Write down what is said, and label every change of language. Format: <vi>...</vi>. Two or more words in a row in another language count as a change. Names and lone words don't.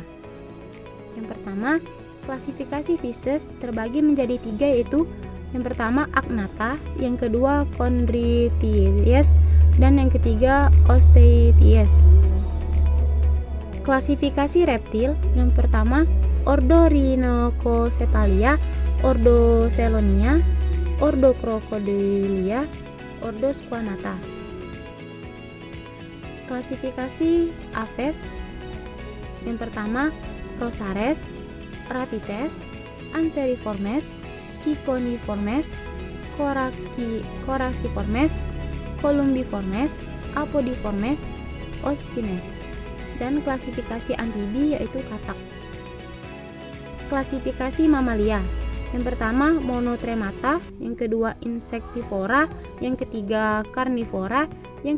<id>Yang pertama, klasifikasi Fishes terbagi menjadi 3, yaitu yang pertama Agnatha, yang kedua Chondrichthyes, dan yang ketiga Osteichthyes. Klasifikasi reptil, yang pertama Ordo Rhinococephalia, Ordo Chelonia, Ordo Crocodilia, Ordo Squamata. Klasifikasi Aves, yang pertama Rosares, Ratites, Anseriformes, Ciconiformes, Coraciformes, Columbiformes, Apodiformes, Oschines. Dan klasifikasi amfibi yaitu katak. Klasifikasi mamalia, yang pertama Monotremata, yang kedua Insectivora, yang ketiga Carnivora, yang</id>